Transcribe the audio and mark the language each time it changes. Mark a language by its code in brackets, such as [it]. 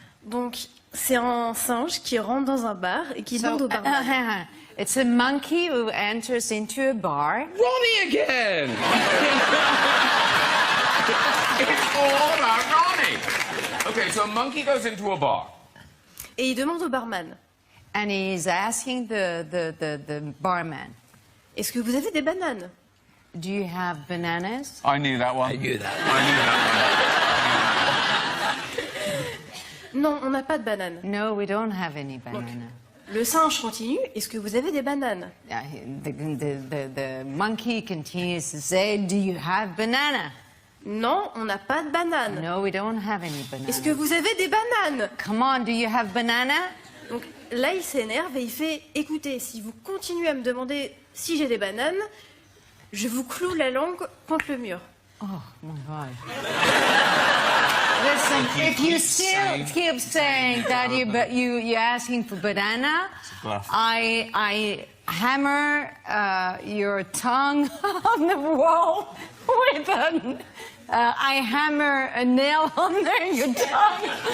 [fr] Donc, c'est un singe qui rentre dans un bar et qui demande au barman. [en] It's a monkey who enters into a bar. Ronnie again! It's all about Ronnie. Okay, so a monkey goes into a bar. [fr] Et il demande au barman. [en] And he's asking the barman, [fr] Est-ce que vous avez des bananes? [en] do you have bananas? I knew that one. I knew that. [fr] Non, on n'a pas de bananes. [en] No, we don't have any banana. [fr] Le singe continue. Est-ce que vous avez des bananes? [en] The monkey continues to say, do you have banana? [fr] Non, on n'a pas de bananes. [en] No, we don't have any banana. [fr] Est-ce que vous avez des bananes? [en] Come on, do you have banana? [fr] Donc là, il s'énerve et il fait écoutez, si vous continuez à me demander si j'ai des bananes, je vous cloue la langue contre le mur. [en] Oh, my God. Listen, if you still keep saying that you're asking for banana, I hammer your tongue on the wall with I hammer a nail under your tongue.